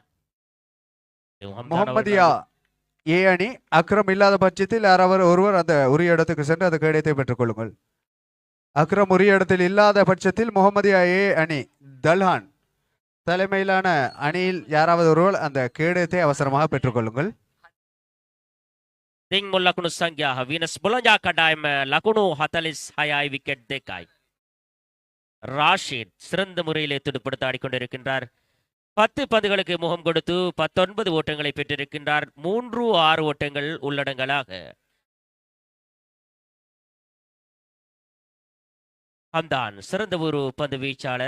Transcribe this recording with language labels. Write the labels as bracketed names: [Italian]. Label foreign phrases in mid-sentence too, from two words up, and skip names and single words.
[Tamil] முகமதியா ஏ அணி அக்ரம் இல்லாத பட்சத்தில் யாராவது ஒருவர் அந்த உரிய இடத்துக்கு சென்று அந்த கேடயத்தை பெற்றுக் கொள்ளுங்கள். அக்ரம் உரிய இடத்தில் இல்லாத பட்சத்தில் முகமதியா ஏ அணி தல்ஹான் தலைமையிலான அணியில் யாராவது ஒருவர் அந்த கேடயத்தை அவசரமாக பெற்றுக்கொள்ளுங்கள். [Sinhala] තිං ලකුණු සංඛ්‍යාව විනස් බොලොංජා කඩායම ලකුණු 46යි විකெட் දෙකයි. [Tamil] ராஷித் சிறந்த முறையிலே துடுப்படுத்த ஆடிக்கொண்டிருக்கின்றார். 10 பந்துகளுக்கு முகம் கொடுத்து 19 ஓட்டங்களை பெற்றிருக்கின்றார். 3-6 ஓட்டங்கள் உள்ளடங்கலாக. ஹம்தான் சிறந்த ஒரு பந்து வீச்சாளர்.